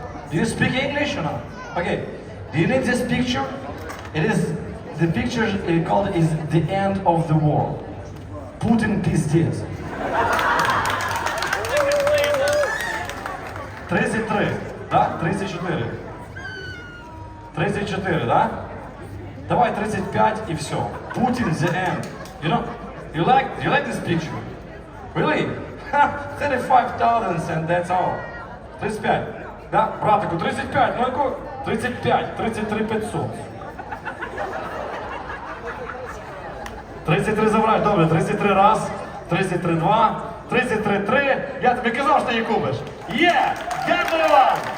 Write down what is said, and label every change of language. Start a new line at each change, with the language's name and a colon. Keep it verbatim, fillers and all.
English: Do you speak English or not? Okay. Do you need this picture? It is the picture uh, called is the end of the war.
Ukrainian: Putin пиздец. тридцять три, да? тридцять чотири. тридцять чотири, да? Давай тридцять п'ять і все.
English: Putin the end. You know? You like you like this picture? Really? Ha, thirty-five thousand and that's all.
Ukrainian: тридцять п'ять. Да? Братику, тридцять п'ять, ну яку? тридцять п'ять, тридцять три п'ятсот. тридцять три забрать, добре, тридцять три раз, тридцять три два, тридцять три три. Я тобі казав, що ти її купиш. Є! Дякую вам!